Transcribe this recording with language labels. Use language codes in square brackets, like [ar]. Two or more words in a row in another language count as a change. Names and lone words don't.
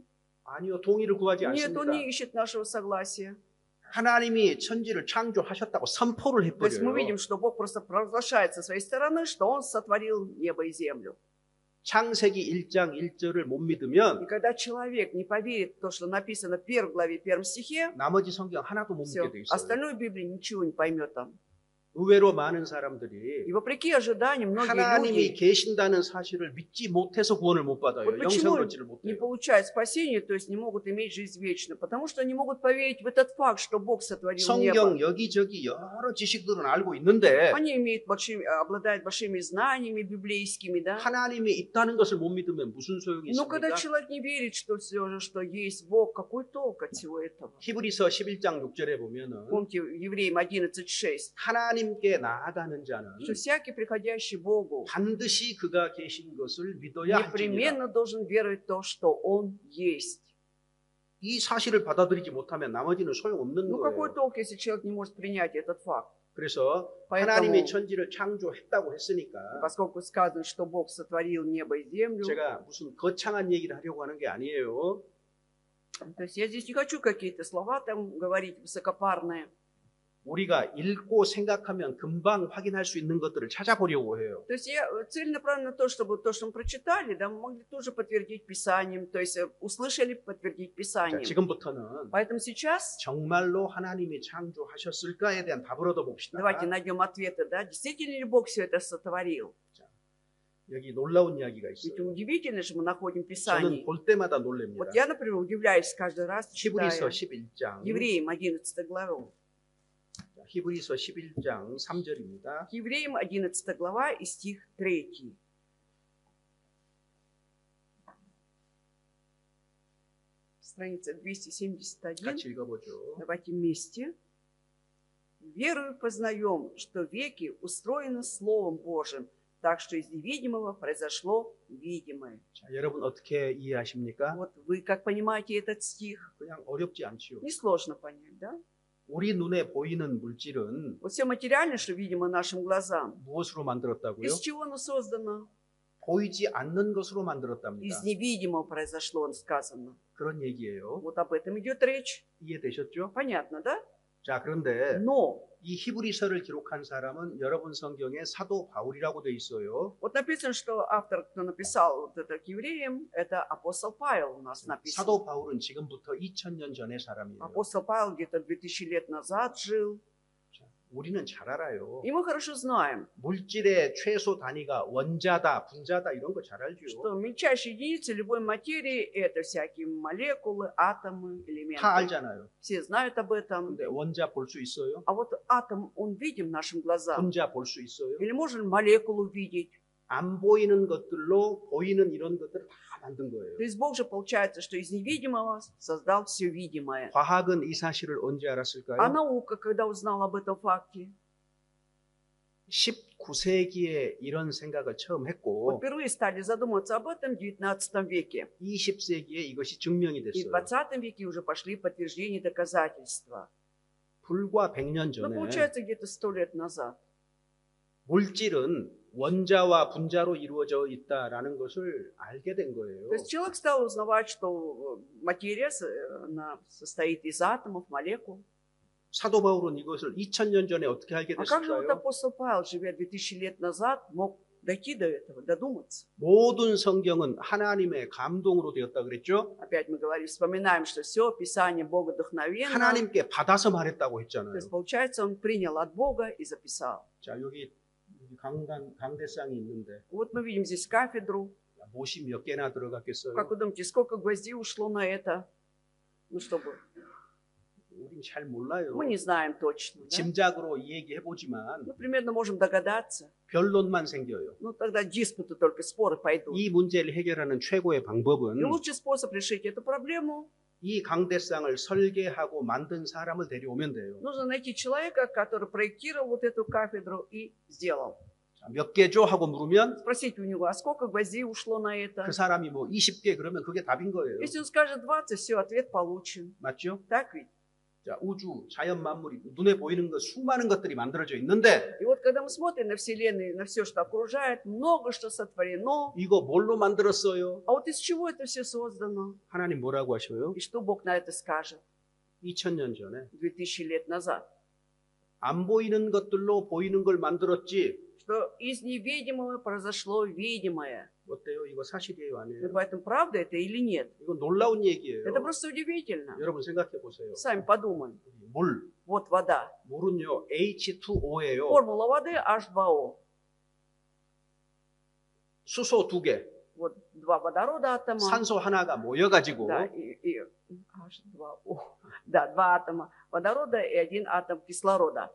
[ko] 아니요, 동의를 구하지 [ru] Нет, [ko] 않습니다. [ru] Он не ищет нашего согласия. [ko] 하나님이 천지를 창조하셨다고 선포를 [ru] То есть мы [ko] 해버려요. [ru] видим, что Бог просто провозглашает со своей стороны, что Он сотворил небо и землю. [ko] 창세기 1장 1절을 못 [ru] И [ko] 믿으면 [ru] когда человек не поверит в то, что написано в 1 главе, 1 стихе, [ko] 나머지 성경 하나도 못 [ru] все, [ko] 믿게 돼 있어요. [ru] остальную Библию ничего не поймет там. [ko] 의외로 많은 사람들이 [ru] И вопреки ожиданиям, многие [ko] 하나님이 [ru] люди [ko] 계신다는 사실을 믿지 못해서 구원을 못 받아요. [ru] Вот [ko] 영생을 [ru] почему [ko] 얻지를 [ru] не [ko] 못해요. [ru] получают спасения, то есть не могут иметь жизнь вечную, потому что они могут поверить в этот факт, что Бог сотворил небо. [ko] 성경 여기저기 여러 지식들은 알고 있는데 [ru] Они обладают большими знаниями библейскими, да? [ko] 하나님이 있다는 것을 못 믿으면 무슨 소용이 [ru] Но когда [ko] 있습니까? [ru] человек не верит, что все же, что есть Бог, какой толк от всего этого? [ko] 히브리서 11장 6절에 보면은 [ru] Помните, Евреям 11:6. [ko] 하나님께 나아가는 자는 [ru] что всякий, приходящий к Богу, [ko] 반드시 그가 계신 것을 믿어야 할지니라. [ru] непременно должен веровать в то, что Он есть. [ko] 이 사실을 받아들이지 못하면 나머지는 소용없는 [ru] Ну какой [ko] 거예요. [ru] толк, если человек не может принять этот факт? [ko] 그래서 [ru] Поэтому- [ko] 하나님이 천지를 창조했다고 했으니까 [ru] Поскольку сказано, что Бог сотворил небо и землю, [ko] 제가 무슨 거창한 얘기를 하려고 하는 게 아니에요. [ru] то есть я здесь не хочу какие-то слова там говорить высокопарные. [ko] 우리가 읽고 생각하면 금방 확인할 수 있는 것들을 찾아보려고 해요. [ru] То есть я целенаправленно то, чтобы то, что мы прочитали, да, мы могли тоже подтвердить Писанием, то есть услышали подтвердить [ko] 자, [ru] Писанием. [ko] 지금부터는 [ru] Поэтому сейчас [ko] 정말로 하나님이 창조하셨을까에 대한 답을 얻어봅시다. [ru] давайте найдем ответы, да, действительно ли Бог все это сотворил? [ko] 여기 놀라운 이야기가 [ru] Ведь [ko] 있어요. [ru] удивительно же мы находим [ko] 저는 [ru] Писание. [ko] 볼 때마다 놀랍니다. [ru] Вот я, например, удивляюсь каждый раз, [ko] 히브리서 [ru] читая [ko] 11장, [ru] Евреям 11 главу. [ko] 히브리서 11장 3절입니다. [ru] Евреям 11 глава и стих 3. Страница 271. [ko] 같이 읽어보죠. [ru] Давайте вместе. Верою познаем, что веки устроены Словом Божьим, так что из невидимого произошло видимое. [ko] 자, 여러분 어떻게 이해하십니까? [ru] Вот вы как понимаете этот стих? [ko] 그냥 어렵지 않지요. [ru] Несложно понять, да? [ko] 우리 눈에 보이는 물질은 [ru] Вот все материальное, что видимо нашим глазам, [ko] 무엇으로 만들었다고요? [ru] из чего оно создано? [ko] 보이지 않는 것으로 만들었답니다. [ru] Из невидимого произошло, сказано. [ko] 그런 얘기예요. [ru] Вот об этом идет речь. [ko] 이해되셨죠? [ru] Понятно, да? [ko] 자, 그런데 [ru] Но [ko] 이 히브리서를 기록한 사람은 여러분 성경에 사도 바울이라고 돼 있어요. [ru] вот написано, что автор, кто написал вот это к евреям, это апостол Павел у нас написан. [ko] 사도 바울은 지금부터 2000년 전의 사람이에요. [ru] Апостол Павел где-то 2000 лет назад жил. [ko] 자, 우리는 잘 알아요. [ru] И мы хорошо знаем, [ko] 물질의 최소 단위가 원자다, 분자다 이런 거 잘 알죠. [ru] что мельчайшие единицы любой материи это всякие молекулы, атомы, [ko] 다 [ru] элементы. [ko] 알잖아요. [ru] Все знают об этом. [ko] 근데 원자 볼 수 있어요? [ru] А вот атом, он видим нашим глазам. [ko] 분자 볼 수 있어요? [ru] Или можем молекулу видеть. [ko] 안 보이는 것들로 보이는 이런 것들을 다 만든 거예요. [ru] То есть Бог же получается, что из невидимого создал все видимое. [ko] 과학은 이 사실을 언제 알았을까요? [ru] А наука, когда узнала об этом факте, [ko] 19세기에 이런 생각을 처음 [ru] вот [ko] 했고 [ru] впервые стали задумываться об этом в 19 веке. [ko] 20세기에 이것이 증명이 [ru] И в [ko] 됐어요. [ru] 20 веке уже пошли подтверждения и доказательства. [ko] 불과 100년 [ru] Но [ko] 전에 [ru] получается где-то 100 лет назад. [ko] 물질은 원자와 분자로 이루어져 있다라는 것을 알게 된 거예요. [ru] То есть человек стал узнавать, что материя она состоит из атомов, молекул. [ko] 사도 바울은 이것을 2000년 전에 어떻게 알게 [ru] А как же вот [ko] 됐을까요? [ru] апостол Павел, живя 2000 лет назад, мог дойти до этого, додуматься? [ko] 모든 성경은 하나님의 감동으로 되었다 그랬죠? [ru] Опять мы говорим, вспоминаем, что все Писание Бога вдохновенно. [ko] 하나님께 받아서 말했다고 [ru] То [ko] 했잖아요. [ru] есть, получается, он принял от Бога и записал. [ko] 자, 여기 강대상이 있는데 [ru] Вот мы видим здесь кафедру. [ko] 못이 몇 개나 들어갔겠어요? [ru] Как вы думаете, сколько гвоздей ушло на это? Ну, чтобы... [ko] 우린 잘 몰라요. [ru] Мы не знаем точно. Да? [ko] 짐작으로 얘기해보지만 [ru] Мы примерно можем догадаться. [ko] 변론만 생겨요. [ru] Ну, тогда диспуты, только споры пойдут. [ko] 이 문제를 해결하는 최고의 방법은 [ru] И лучший способ решить эту проблему — [ko] 이 강대상을 설계하고 만든 사람을 데려오면 돼요. [ru] нужно найти человека, который проектировал вот эту кафедру и сделал. [ko] 자, 몇 개죠? 하고 물으면 [ru] Спросите у него, а сколько гвоздей ушло на это? [ko] 그 사람이 뭐 20개 그러면 그게 답인 거예요. [ru] Если он скажет 20, все, ответ получен. [ko] 맞죠? [ru] Так ведь? [ko] 자, 우주, 자연 만물이 눈에 보이는 것 수많은 것들이 만들어져 있는데 [ru] И вот когда мы смотрим на Вселенную, на все, что окружает, много что сотворено. [ko] 이거 뭘로 만들었어요? [ru] А вот из чего это все создано? [ko] 하나님 뭐라고 하셔요? [ru] И что Бог на это скажет [ko] 2000년 전에 [ru] 2000 лет назад? [ko] 안 보이는 것들로 보이는 걸 만들었지. [ru] Что из невидимого произошло видимое. [ko] 어때요? 이거 사실이에요, [ru] И [ko] 아니에요? [ru] поэтому правда это или нет? [ko] 이건 놀라운 얘기예요. [ru] Это просто удивительно. [ko] 여러분 생각해 보세요. [ru] Сами подумаем. [ko] 물, [ru] Вот вода. [ko] 물은요 H2O예요. [ru] Формула воды H2O. [ko] 수소 2개, [ru] Вот два водорода атома. [ko] 산소 하나가 모여가지고 [ru] Да, и H2O. Да, два атома водорода и один атом кислорода.